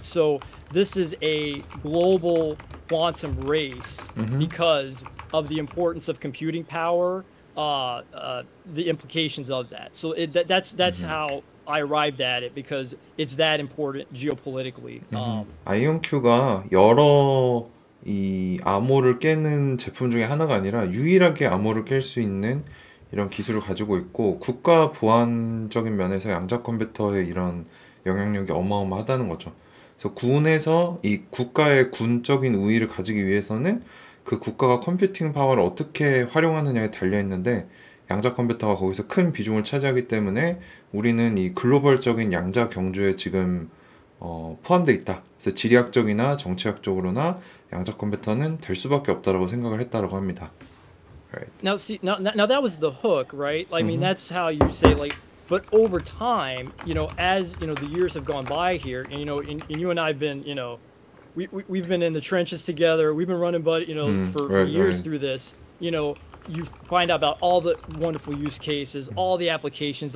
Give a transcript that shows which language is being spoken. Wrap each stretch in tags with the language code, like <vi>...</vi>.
<en>So this is a global quantum race because of the importance of computing power, the implications of that. So that's how I arrived at it, because it's that important geopolitically.</en> <ko>아이온큐가 여러 이 암호를 깨는 제품 중에 하나가 아니라 유일하게 암호를 깰 수 있는 이런 기술을 가지고 있고, 국가 보안적인 면에서 양자 컴퓨터의 이런 영향력이 어마어마하다는 거죠. 그래서 군에서 이 국가의 군적인 우위를 가지기 위해서는 그 국가가 컴퓨팅 파워를 어떻게 활용하느냐에 달려 있는데, 양자 컴퓨터가 거기서 큰 비중을 차지하기 때문에 우리는 이 글로벌적인 양자 경주에 지금 포함되어 있다. 그래서 지리학적이나 정치학적으로나 양자 컴퓨터는 될 수밖에 없다라고 생각을 했다라고 합니다.</ko> <en>Right. Now, see, now that was the hook, right? I mean, that's how you say, like, but over time, as the years have gone by here, and you and I've been, we've been in the trenches together. We've been running, but for Right, years right. through this. You find out about all the wonderful use cases, all the applications.</en>